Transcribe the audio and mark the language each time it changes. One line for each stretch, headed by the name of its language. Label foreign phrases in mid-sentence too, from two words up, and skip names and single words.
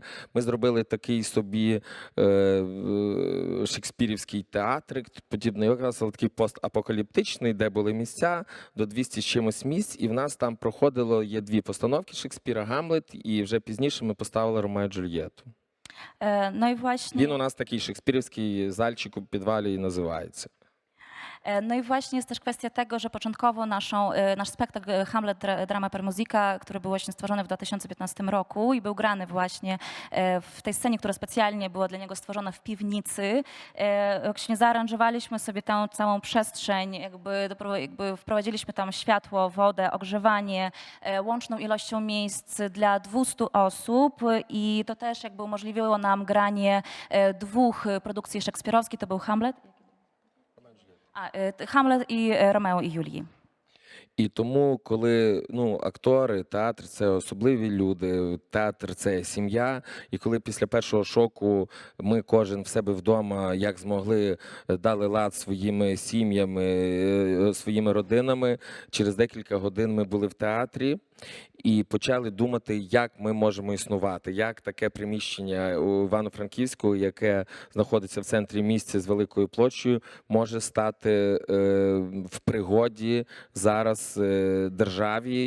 Ukrainian: Ми зробили такий собі шекспірівський театрик, подібний якраз, але такий постапокаліптичний, де були місця, до 200 з чимось місць, і в нас там проходило, є дві постановки Шекспіра, Гамлет, і вже пізніше ми поставили Ромео і Джульєту.
Polish: No i właśnie.
Ukrainian: Він у нас такий шекспірівський зальчик у підвалі і називається.
Polish: No i właśnie jest też kwestia tego, że początkowo nasz spektakl Hamlet Drama per Musica, który był właśnie stworzony w 2015 roku i był grany właśnie w tej scenie, która specjalnie była dla niego stworzona w piwnicy. Właśnie zaaranżowaliśmy sobie tę całą przestrzeń, jakby wprowadziliśmy tam światło, wodę, ogrzewanie, łączną ilością miejsc dla 200 osób i to też jakby umożliwiło nam granie dwóch produkcji szekspirowskich, to był Hamlet.
Ukrainian: Hamlet і Ромео і Юлії. І тому, коли актори, театр – це особливі люди, театр – це сім'я, і коли після першого шоку ми кожен в себе вдома, як змогли, дали лад своїми сім'ями, своїми родинами, через декілька годин ми були в театрі і почали думати, як ми можемо існувати, як таке приміщення у Івано-Франківську, яке знаходиться в центрі місця з великою площею, може стати в пригоді зараз державі.